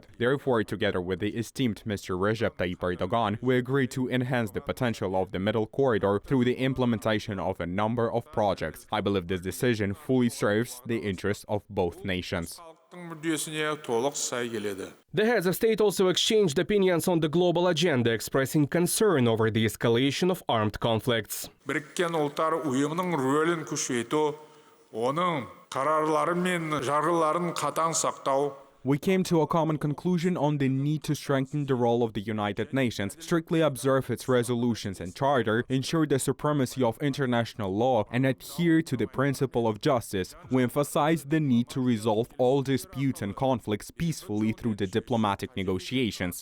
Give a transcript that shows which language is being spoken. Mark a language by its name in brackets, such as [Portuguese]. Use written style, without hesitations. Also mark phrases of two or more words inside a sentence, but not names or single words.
[English] Therefore, together with the esteemed Mr. Recep Tayyip Erdogan, we agree to enhance the potential of the Middle Corridor through the implementation of a number of projects. I believe this decision fully serves the interests of both nations. The heads of state also exchanged opinions on the global agenda, expressing concern over the escalation of armed conflicts. [Kazakh] Біріккен ұлттар ұйымының рөлін күшейту, оның қарарлары мен жарғыларын қатаң сақтау. [English] We came to a common conclusion on the need to strengthen the role of the United Nations, strictly observe its resolutions and charter, ensure the supremacy of international law, and adhere to the principle of justice. We emphasize the need to resolve all disputes and conflicts peacefully through the diplomatic negotiations.